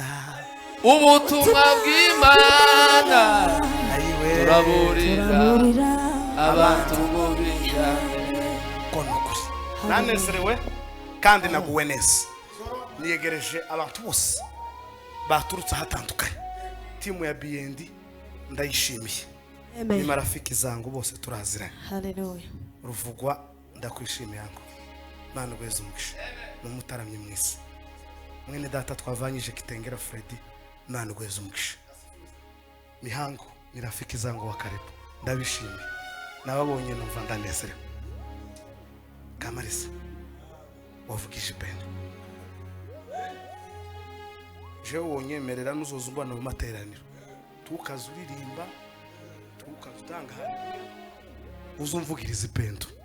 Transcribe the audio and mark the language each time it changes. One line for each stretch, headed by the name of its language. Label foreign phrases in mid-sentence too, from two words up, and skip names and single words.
Rundi: ubutumwa bw'Imana turaburira abantu ngo bihane konukuri nanezerewe kandi naguwe neza niyegereje abantu bose baturutse ahatandukanye. Timu ya BND ndayishimiye. Ni Amen.
Swahili: marafiki zangu
Rundi: bose turaziranye. Hallelujah. Ruvugwa ndakwishimiye yango. Mana gweza umugisha. N'umutaramye mwese. Mwene data twavanyije Kitengera Freddy. Mana gweza umugisha.
Swahili: Mihango ni rafiki zangu wa karibu.
Rundi: Ndabishimiye. Nababonye numva ndanezerewe. Kamarisa wavugije pendo. Je wonyemerera nuzoza umbana mu materaniro. Tukazuririmba, tukazutanga uzumvugiriza pendo.